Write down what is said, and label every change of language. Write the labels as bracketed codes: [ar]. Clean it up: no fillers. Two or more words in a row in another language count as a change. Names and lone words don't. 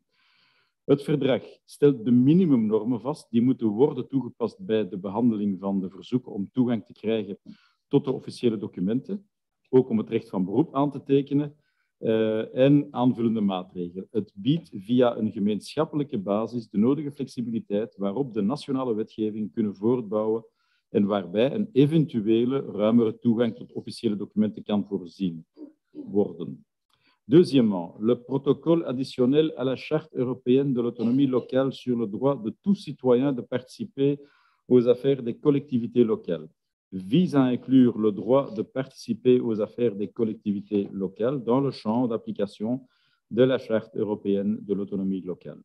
[nl] Het verdrag stelt de minimumnormen vast die moeten worden toegepast bij de behandeling van de verzoeken om toegang te krijgen tot de officiële documenten, ook om het recht van beroep aan te tekenen en aanvullende maatregelen. Het biedt via een gemeenschappelijke basis de nodige flexibiliteit waarop de nationale wetgeving kunnen voortbouwen en waarbij een eventuele ruimere toegang tot officiële documenten kan voorzien worden. [fr] Deuxièmement, le protocole additionnel à la Charte européenne de l'autonomie locale sur le droit de tout citoyen de participer aux affaires des collectivités locales vise à inclure le droit de participer aux affaires des collectivités locales dans le champ d'application de la Charte européenne de l'autonomie locale.